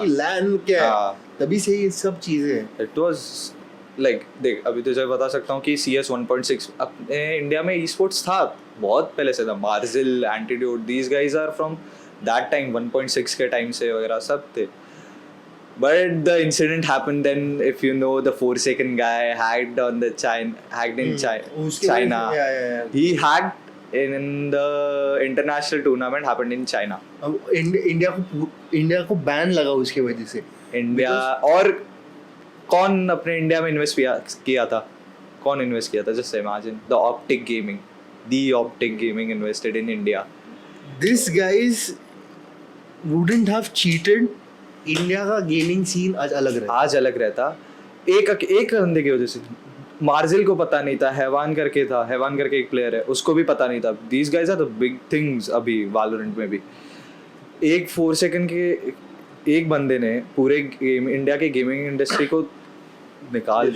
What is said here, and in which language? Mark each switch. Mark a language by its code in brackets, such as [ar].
[hi] कि लैन क्या है. हाँ. तभी से ये सब चीजें. [en] it was like [hi] देख अभी तुझे बता सकता हूँ कि CS 1.6 अपने इंडिया में esports था बहुत पहले से था. मार्जिल, attitude, [en] these guys are from that time [hi] 1.6 के टाइम से वगैरह सब थे. [en] But the incident happened then. If you know the Forsaken guy hacked on the hacked in [hi] उसके [en] China. yeah. He hacked in the international tournament happened in China. [hi] अब India को ban लगा उसकी वजह से. इंडिया और कौन अपने इंडिया में इन्वेस्ट किया था? कौन इन्वेस्ट किया था? [en] Just imagine the OpTic Gaming invested in India. These guys wouldn't have cheated. [hi] India का गेमिंग सीन आज अलग रहता. आज अलग रहता. एक बंदे की वजह से. मार्जिल को पता नहीं था. हैवान करके एक प्लेयर है, उसको भी पता नहीं था. [en] these guys are the big things [hi] अभी वैलोरेंट में भी. एक 4 सेकंड के एक बंदे ने पूरे इंडिया के गेमिंग इंडस्ट्री को निकाल